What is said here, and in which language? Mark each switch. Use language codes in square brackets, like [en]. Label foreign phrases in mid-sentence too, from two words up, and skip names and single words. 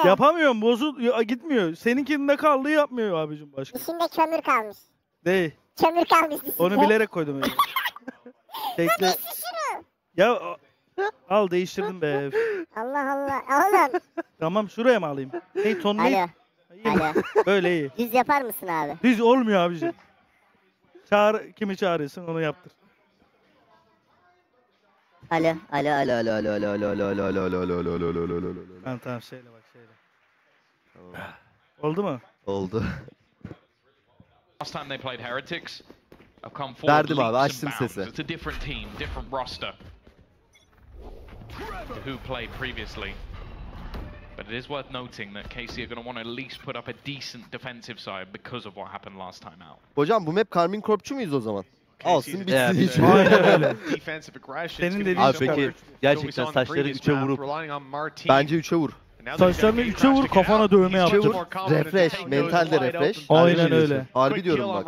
[tr] Yapamıyorum, gitmiyor. Seninkinde kaldığı yapmıyor abicim başka. İçinde kömür kalmış. Değil. Kömür kalmış içinde. Onu bilerek koydum öyle. Ya değiştir şunu. Ya al, değiştirdim be. Allah Allah. Oğlum. Tamam, şuraya mı alayım? Hey ton ne? Alo. Alo. Böyle iyi. Düz yapar mısın abi? Düz olmuyor abicim. Kimi çağırıyorsun onu yaptır. Alo. Tamam şeyle bak şeyle. Oldu mu? Oldu. [en] Last time they played Heretics, I've come forward [tr] Verdim abi, [en] leaps [tr] açtım [en] and bounds. [tr] sesi. [en] It's a different team, different roster to who played previously. But it is worth noting that KC are going to want to at least put up a decent defensive side because of what happened last time out. [tr] Hocam bu map Karmin Korpçu muyuz o zaman? Alsın bitsin Evet. hiç. Aynen öyle. Senin dediğin Abi çok peki gerçekten saçları 3'e vurup Bence 3'e vur. Saçlarını 3'e vur, kafana dövme Üçe yaptır. vur. Refresh. Mental de refresh. Aynen öyle. Harbi diyorum bak.